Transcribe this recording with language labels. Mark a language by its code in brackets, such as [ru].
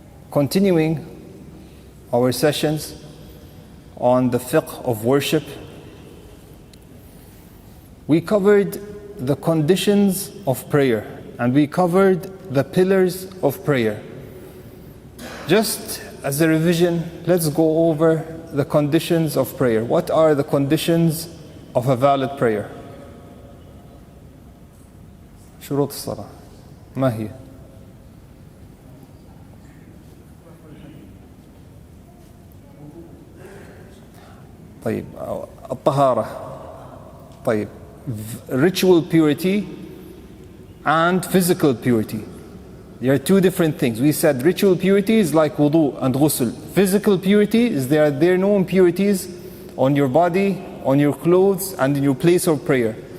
[en] Continuing our sessions on the fiqh of worship, we covered the conditions of prayer and we covered the pillars of prayer. Just as a revision, let's go over the conditions of prayer. What are the conditions of a valid prayer? [ar] شروط الصلاة ما هي؟ طيب الطهارة. [en] طيب ritual purity and physical purity. There are two different things. We said ritual purity is like wudu and ghusl. Physical purity is there are no impurities on your body, on your clothes, and in your place of prayer.